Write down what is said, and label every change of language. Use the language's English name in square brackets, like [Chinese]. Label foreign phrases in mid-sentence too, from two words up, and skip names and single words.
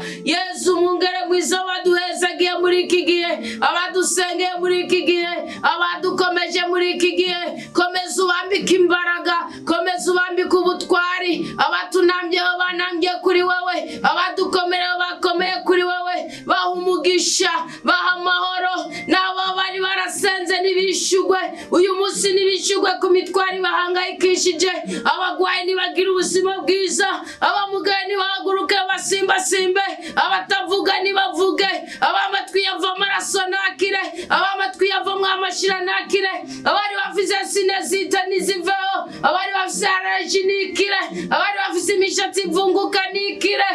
[Rundi] Yesu mwungere mwiza waduhezagiye muri iki gihe, abadusengeye muri iki gihe, abadukomeje muri iki gihe, komeza ubambike imbaraga, komeza ubambike ubutwari. Abatunambyeho banambye kuri wowe, abadukomereho bakomeye kuri wowe. Baha umugisha, baha amahoro. N'abo bari barasenze ntibishugwe uyu munsi, ntibishugwe ku mitwari bahangayikishije. Abagwayi ntibagira ubuzima bwiza, abamugaye ntibahaguruke basimbasimbe, abatavuga ntibavuge, abamatwi yava amaraso nakire, abamatwi yavamwo amashira nakire, abari bafise sinezita niziveho, abari bafise allergie nikire, abari bafise imishatsi ivunguka nikire.